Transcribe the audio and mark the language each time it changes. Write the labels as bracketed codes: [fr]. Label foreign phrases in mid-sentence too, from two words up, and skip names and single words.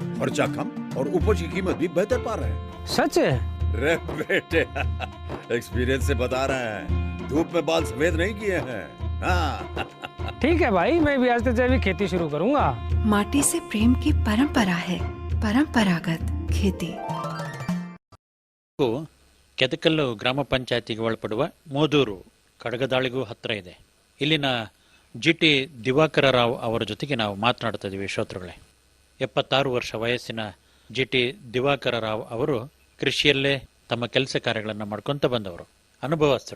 [hi] खर्चा कम और उपज की कीमत भी बेहतर पा रहे हैं। सच है? रे बेटे, एक्सपीरियंस से बता रहे हैं, धूप में बाल सफेद नहीं किए हैं। हाँ। ठीक है भाई, मैं भी आज से जैविक खेती शुरू करूंगा। माटी से प्रेम की परंपरा है, परंपरागत खेती. [kn] ಕೆದಕಲ್ಲು ಗ್ರಾಮ ಪಂಚಾಯತಿಗೆ ಒಳಪಡುವ ಮೋದೂರು ಕಡಗದಾಳಿಗೂ ಹತ್ತಿರ ಇದೆ. ಇಲ್ಲಿನ ಜಿಟಿ ದಿವಾಕರ ರಾವ್ ಅವರ ಜೊತೆಗೆ ನಾವು ಮಾತನಾಡ್ತಾ ಇದ್ದೀವಿ ಶ್ರೋತೃಗಳೇ. 76 ವರ್ಷ ವಯಸ್ಸಿನ ಜಿಟಿ ದಿವಾಕರ ರಾವ್ ಅವರು ಕೃಷಿಯಲ್ಲೇ ತಮ್ಮ ಕೆಲಸ ಕಾರ್ಯಗಳನ್ನು ಮಾಡ್ಕೊತ ಬಂದವರು, ಅನುಭವಸ್ಥರು.